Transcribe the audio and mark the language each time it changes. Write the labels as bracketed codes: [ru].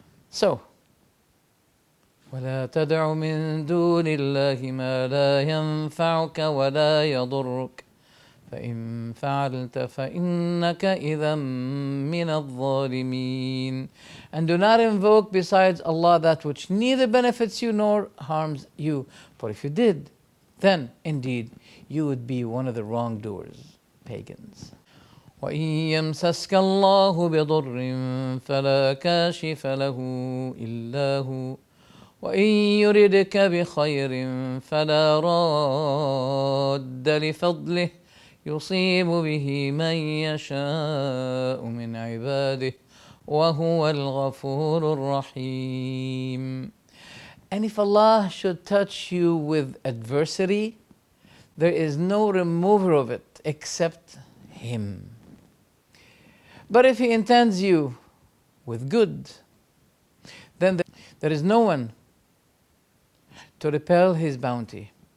[ar] So, وَلَا تَدْعُ مِن دُونِ اللَّهِ مَا لَا يَنفَعُكَ وَلَا يَضُرُّكَ فإن فعلت فإنك إذا من الظالمين. [en] And do not invoke besides Allah that which neither benefits you nor harms you. For if you did, then indeed you would be one of the wrongdoers, pagans. [ar] وإن يمسسك الله بضر فلا كاشف له إلا هو وإن يردك بخير فلا راد لفضله يصيب به من يشاء من عباده وهو الغفور الرحيم. [en] And if Allah should touch you with adversity, there is no remover of it except Him. But if He intends you with good, then there is no one to repel His bounty.